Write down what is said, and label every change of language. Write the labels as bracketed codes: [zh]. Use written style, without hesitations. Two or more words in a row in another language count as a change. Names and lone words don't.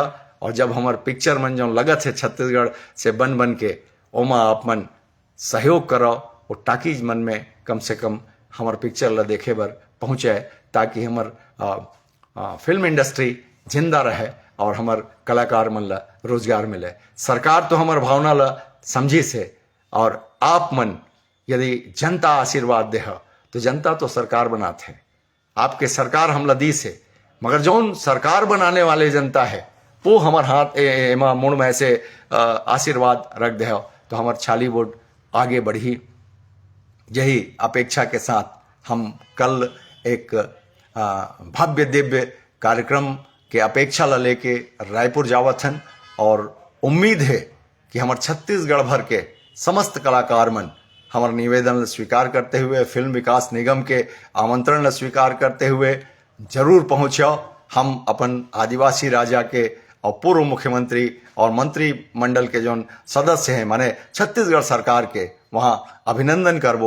[hne] और जब हमार पिक्चर मन जो लगत है छत्तीसगढ़ से बन के ओमा आप मन सहयोग करो और टाकीज मन में कम से कम हमार पिक्चर ला देखे बर पहुँचे, ताकि हमार [en] film industry [hne] जिंदा रहे और हमार कलाकार मन ला रोजगार मिले। सरकार तो हमार भावना ला समझी से और आप मन यदि जनता आशीर्वाद दे तो जनता तो सरकार बनाते हैं, आपके सरकार हमला दी से, मगर जौन सरकार बनाने वाले जनता है वो हमार हाथ एमा मुड़ में से आशीर्वाद रख दे तो हमार छालीवुड आगे बढ़ी। यही अपेक्षा के साथ हम कल एक भव्य दिव्य कार्यक्रम के अपेक्षा ला लेके रायपुर जावत हन और उम्मीद है कि हमार छत्तीसगढ़ भर के समस्त कलाकार मन हमार निवेदन स्वीकार करते हुए, फिल्म विकास निगम के आमंत्रण स्वीकार करते हुए जरूर पहुँचो। हम अपन आदिवासी राजा के और पूर्व मुख्यमंत्री और मंत्रिमंडल के जो सदस्य हैं माने छत्तीसगढ़ सरकार के वहाँ अभिनंदन करबो।